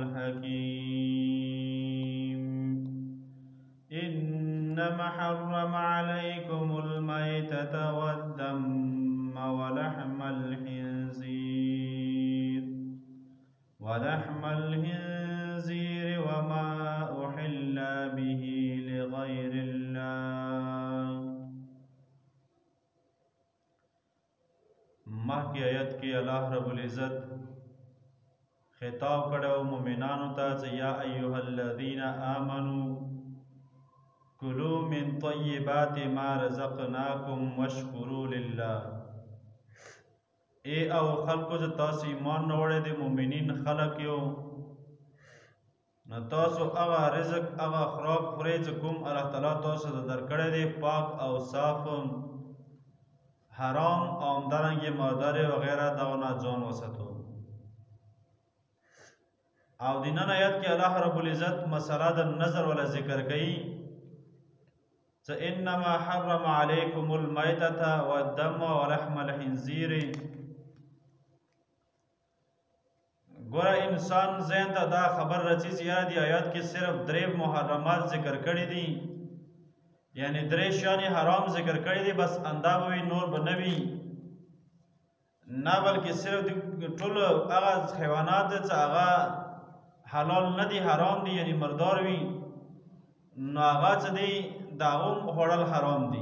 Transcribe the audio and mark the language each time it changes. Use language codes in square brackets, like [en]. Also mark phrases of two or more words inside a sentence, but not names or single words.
[ar] الحكيم إنما حرم عليكم الميتة والدم ولحم الخنزير وما أحل به لغير الله. [ps] مخکې آیت کې الله رب العزت خطاب کړو مؤمنانو ته چې [ar] یا ایها الذین آمنوا کلوا من طیبات ما رزقناکم واشکروا لله. [ps] ای او خلقو چې تاسو ایمان راوړی د مؤمنین خلق یو نو تاسو هغه رزق هغه خوراک خورئ چې کوم الله تعالی تاسو ته درکړی دی پاک او صاف، حرام او همدارنګې مردار وغیره دغو نه ځان وساتو. او د نن آیت کې الله رب العزت مسله د نظر ولا ذکر کوي چې [ar] انما حرم علیکم المیتة والدم ولحم الخنزیر. [ps] ګوره انسان ذهن ته دا خبر رسي چې یاره دی آیات کې صرف درې محرمات ذکر کړي دي، یعنی درې شیانې حرام ذکر کړي دي، بس اندا به وي نور به نه وي، نه بلکې صرف ټول هغه حیوانات چې هغه حلال نه دي حرام دي، یعنی مردار وي نو هغه څه دی د هغو خوړل حرام دي.